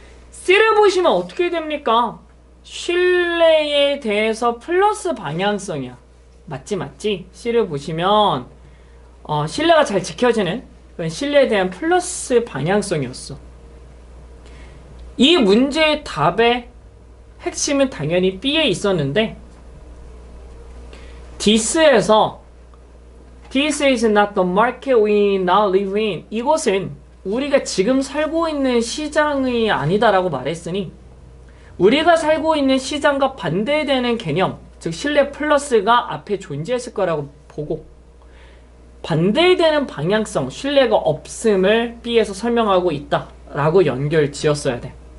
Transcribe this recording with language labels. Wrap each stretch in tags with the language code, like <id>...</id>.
<ko>C를 보시면 어떻게 됩니까? 신뢰에 대해서 플러스 방향성이야. 맞지? C를 보시면 신뢰가 잘 지켜지는 신뢰에 대한 플러스 방향성이었어. 이 문제의 답의 핵심은 당연히 B에 있었는데</ko> <en>This is not the market we now live in.</en> <ko>이것은 우리가 지금 살고 있는 시장이 아니다라고 말했으니 우리가 살고 있는 시장과 반대되는 개념, 즉 신뢰 플러스가 앞에 존재했을 거라고 보고 반대되는 방향성, 신뢰가 없음을 B에서 설명하고 있다라고 연결 지었어야 돼.</ko>